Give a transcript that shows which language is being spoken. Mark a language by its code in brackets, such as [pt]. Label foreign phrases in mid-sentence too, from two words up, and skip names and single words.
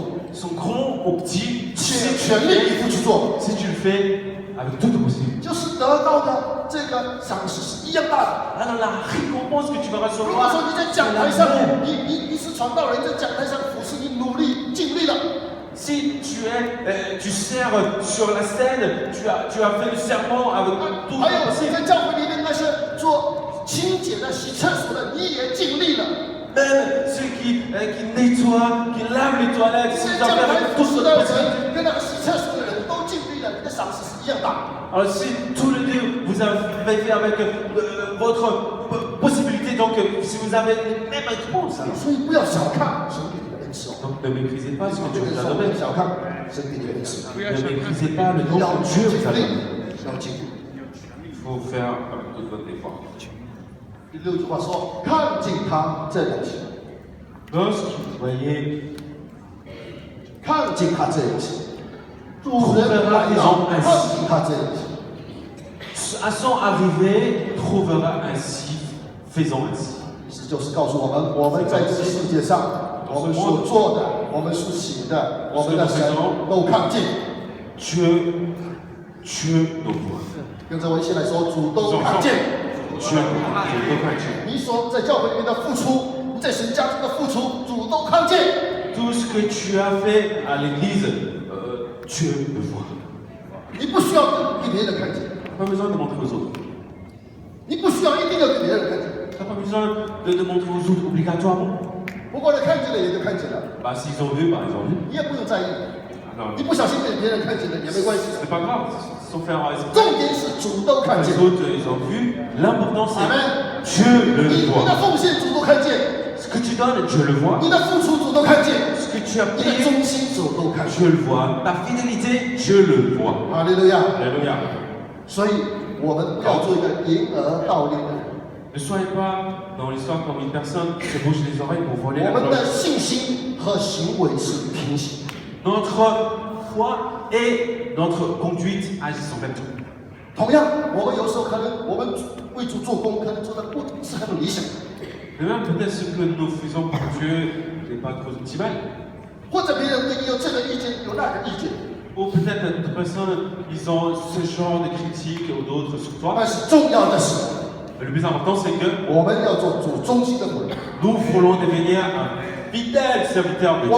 [fr] sont grands ou petits, [zh] 全力以赴去做， [fr] si tu le fais avec tout ton possible. [zh] 就是得到的这个赏识是一样大的。 [fr] Alors la récompense que tu vas [zh] 如果 [fr] recevoir, [zh] 说你在 [fr] c'est [zh] 讲 [fr] la [zh] 台上， [fr] même. [zh] 你是传道人，在讲台上服侍，你努力尽力了， [fr] Si tu sers sur la scène, tu as fait le serment avec tout [zh] 还 [fr] ton [zh] 有 [fr] possible. [zh] 在教会里面那些做清洁的、洗厕所的，你也尽力了。 [fr] Même ceux qui nettoient, qui lavent les toilettes, [zh] 这 [fr] si [zh] 些 [fr] vous [zh] 讲 [fr] avez [zh] 台 [fr] fait [zh] 服 [fr] tout [zh] 侍 [fr] ce [zh] 的 [fr] possible. [zh] 人跟那个洗厕所的人都尽力了，你的赏识是一样大。 [fr] Alors si tous les deux vous avez fait avec votre possibilité, donc si vous avez les mêmes réponses, [zh] 所以不要小看神给你的恩赐哦， [fr] donc ne méprisez pas ce que [zh] 这 [fr] Dieu [zh] 个 [fr] vous [zh] 时 [fr] a [zh] 候不要 [fr] donné. [zh] 小看神给你的恩赐， [fr] Ne méprisez pas le don [zh] 要 [fr] que [zh] 尽 [fr] Dieu vous a [zh] 力 [fr] donné.， [zh] 要尽力。 [fr] Il faut faire avec tout votre effort. [zh] 第6句话说：“看见他这样行， [fr] Lorsque vous voyez [zh] 看见他这样行，主人来到，看见他这样行。” [fr] à son arrivée, trouvera ainsi, faisant ainsi. [zh] 意思就是告诉我们，我们在这个世界上，我们所做的，我们所写的，我们的神都看见。 [fr] Dieu nous voit. [zh] 用这文献来说，主都看见。 [fr] Dieu nous 看见。 [zh] 你所在教会里面的付出，你在神家中的付出，主都看见。 [fr] Tout ce que tu as fait à l'église, Dieu le voit. [zh] 你不需要给别人看见， [fr] Pas besoin de montrer aux autres. [zh] 你不需要一定要给别人看见。 [fr] T'as pas besoin de montrer aux autres obligatoirement. [zh] 不过呢，看见了也就看见了， [fr] Bah s'ils ont vu, bah ils ont vu. [zh] 你也不用在意。 [fr] Alors, [zh] 你不小心给别人看见了也没关系。 [fr] c'est pas grave, sans faire un esprit. [zh] 重点是主都看见 [fr] Les。autres, ils ont vu. L'important, c'est Amen. Dieu le [zh] 你的 [fr] voit. [zh] 奉献主都看见， [fr] Ce que tu donnes, Dieu le voit. [zh] 你的付出主都看见。 [fr] Ce que tu as [zh] 你的 [fr] payé, [zh] 忠心是我都看 [fr] je le vois. Ta fidélité, je le vois. [zh] 哈利路亚。 [fr] Alléluia. [zh] 所以我们要做一个掩耳盗铃的人。 [fr] Ne soyez pas dans l'histoire comme une personne qui se bouche les oreilles pour voler [zh] 我 [fr] la [zh] 们的 [fr] gloire. [zh] 信心和行为是平行。 [fr] Notre foi et notre conduite agissent en même temps. [zh] 同样，我们有时候可能我们为主做工，可能做的不是很理想， [fr] De même, peut-être ce que nous faisons pour Dieu n'est pas trop optimal. [zh] 或者别人对你有这个意见，有那个意见， [fr] Ou peut-être d'autres personnes, ils ont ce genre de critiques ou d'autres sur toi. [zh] 但是重要的是， [fr] Mais le plus important, c'est que [zh] 我们要做主忠心的仆人， [fr] nous voulons devenir un fidèle serviteur de